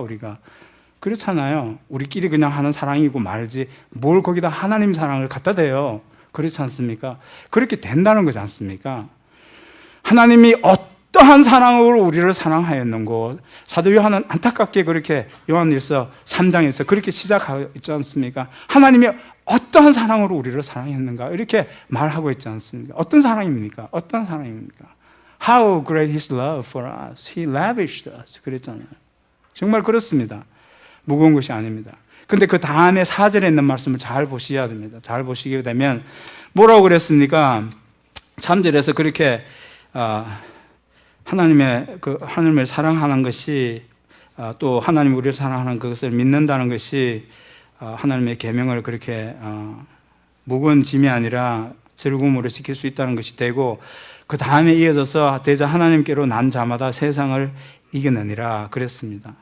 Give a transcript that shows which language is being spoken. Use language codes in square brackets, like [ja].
[ko] 우리가 그렇잖아요. 우리끼리 그냥 하는 사랑이고 말지 뭘 거기다 하나님 사랑을 갖다 대요. 그렇지 않습니까? 그렇게 된다는 거지 않습니까? 하나님이 어떠한 사랑으로 우리를 사랑하였는고. 사도 요한은 안타깝게 그렇게 요한일서 3장에서 그렇게 시작하고 있지 않습니까? 하나님이 어떠한 사랑으로 우리를 사랑했는가 이렇게 말하고 있지 않습니까? 어떤 사랑입니까? 어떤 사랑입니까? [en] How great His love for us. He lavished us. [ko] 그랬잖아요. 정말 그렇습니다. 무거운 것이 아닙니다. 근데 그 다음에 4절에 있는 말씀을 잘 보셔야 됩니다. 잘 보시게 되면 뭐라고 그랬습니까? 3절에서 그렇게 하나님을 사랑하는 것이 또 하나님 우리를 사랑하는 그것을 믿는다는 것이 하나님의 계명을 그렇게 무거운 짐이 아니라 즐거움으로 지킬 수 있다는 것이 되고, 그 다음에 이어져서 대자 하나님께로 난 자마다 세상을 이겨내니라 그랬습니다.